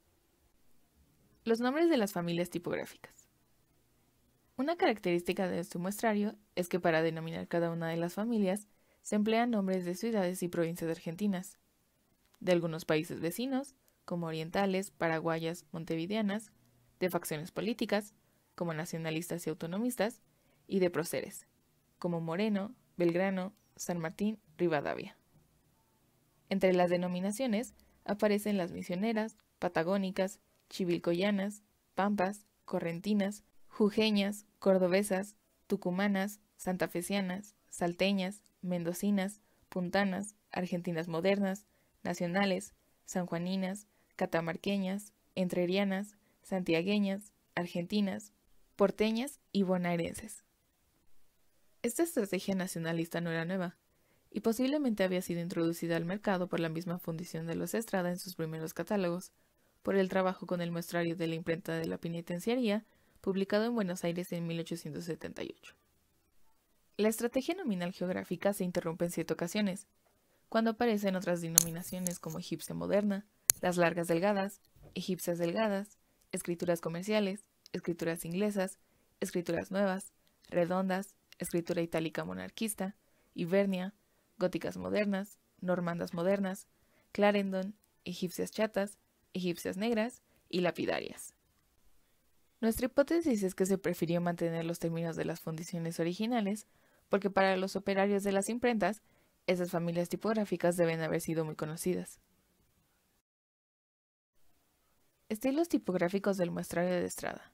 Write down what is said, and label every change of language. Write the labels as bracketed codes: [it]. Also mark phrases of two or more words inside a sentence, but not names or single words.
[es] Los nombres de las familias tipográficas. Una característica de este muestrario es que para denominar cada una de las familias se emplean nombres de ciudades y provincias argentinas, de algunos países vecinos, como orientales, paraguayas, montevideanas, de facciones políticas, como nacionalistas y autonomistas, y de próceres, como Moreno, Belgrano, San Martín, Rivadavia. Entre las denominaciones aparecen las misioneras, patagónicas, chivilcoyanas, pampas, correntinas, jujeñas, cordobesas, tucumanas, santafesianas, salteñas, mendocinas, puntanas, argentinas modernas, nacionales, sanjuaninas, catamarqueñas, entrerrianas, santiagueñas, argentinas, porteñas y bonaerenses. Esta estrategia nacionalista no era nueva, y posiblemente había sido introducida al mercado por la misma fundición de los Estrada en sus primeros catálogos, por el trabajo con el muestrario de la imprenta de la penitenciaría, publicado en Buenos Aires en 1878. La estrategia nominal geográfica se interrumpe en 7 ocasiones, cuando aparecen otras denominaciones como egipcia moderna, las largas delgadas, egipcias delgadas, escrituras comerciales, escrituras inglesas, escrituras nuevas, redondas, escritura itálica monarquista, hibernia, góticas modernas, normandas modernas, clarendon, egipcias chatas, egipcias negras y lapidarias. Nuestra hipótesis es que se prefirió mantener los términos de las fundiciones originales, porque para los operarios de las imprentas, esas familias tipográficas deben haber sido muy conocidas. Estilos tipográficos del muestrario de Estrada.